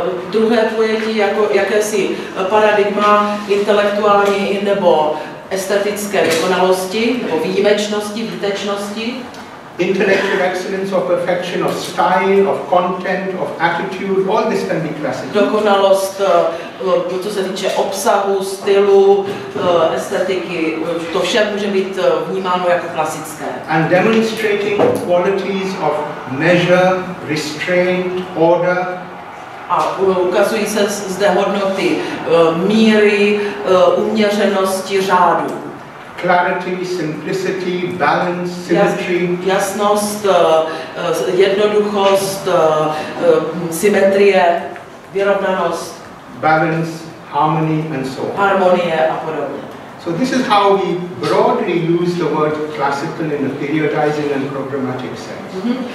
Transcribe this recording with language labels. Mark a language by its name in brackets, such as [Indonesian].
[Czech] Druhé pojetí jako jakési paradigma intelektuální nebo estetické dokonalosti nebo výjimečnosti, výtečnosti. [English] Intellectual excellence or perfection of style, of content, of attitude, all this can be classical. [Czech] Dokonalost, co se týče obsahu, stylu, estetiky, to vše může být vnímáno jako klasické. [English] And demonstrating qualities of measure, restraint, order. [Czech] A ukazují se zde hodnoty míry, uměřenosti, řádu. [English] Clarity, simplicity, balance, symmetry. [Czech] Jasnost, jednoduchost, symetrie, vyrovnanost. [English] Balance, harmony and so on. [Czech] Harmonie a podobně. [English] So this is how we broadly use the word classical in a periodizing and programmatic sense.